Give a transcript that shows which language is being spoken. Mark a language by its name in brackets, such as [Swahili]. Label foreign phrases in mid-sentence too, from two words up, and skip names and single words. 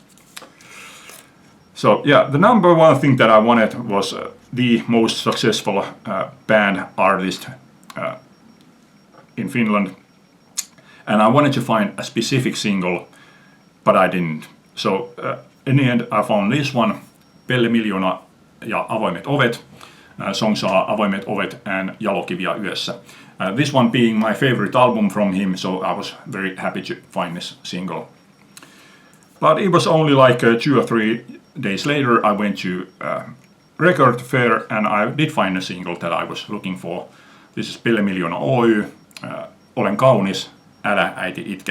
[English] So yeah, the number one thing that I wanted was the most successful band artist in Finland, and I wanted to find a specific single, but I didn't. So in the end I found this one, Pelle Miljoona ja Avoimet ovet. Songs are Avoimet ovet and Jalokiviä yössä. This one being my favorite album from him, so I was very happy to find this single. But it was only like 2 or 3 days later I went to record fair and I did find a single that I was looking for. This is Pelle Miljoona Oy, Olen kaunis, älä äiti itke.